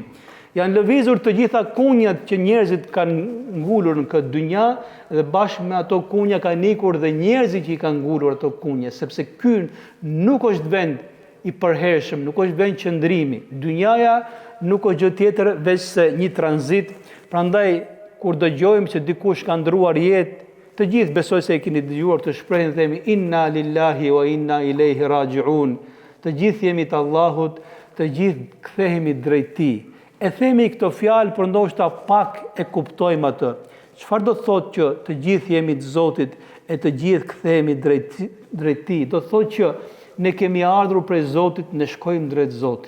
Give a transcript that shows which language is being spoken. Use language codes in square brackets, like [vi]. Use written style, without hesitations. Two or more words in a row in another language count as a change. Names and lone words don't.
[sq] Janë lëvizur të gjitha kunjat që njerëzit kanë ngulur në këtë dynja dhe bashkë me ato kunja kanë ikur dhe njerëzit që i kanë ngulur ato kunja, sepse ky nuk është vend i përhershëm, nuk është vend qëndrimi. Dynjaja nuk është gjë tjetër veç se një tranzit. Prandaj kur dëgjojmë se dikush ka ndruar jetë, të gjithë besoj se e keni dëgjuar të shprehin dhe themi [ar] إنا لله وإنا إليه راجعون. [sq] Të gjithë jemi të Allahut, të gjithë kthehemi drejt Tij. E themi këto fjalë për ndoshta pak e kuptojmë atë. Çfarë do të thotë që të gjithë jemi të Zotit e të gjithë kthehemi drejt Tij? Do të thotë që ne kemi ardhur prej Zotit, ne shkojmë drejt Zotit.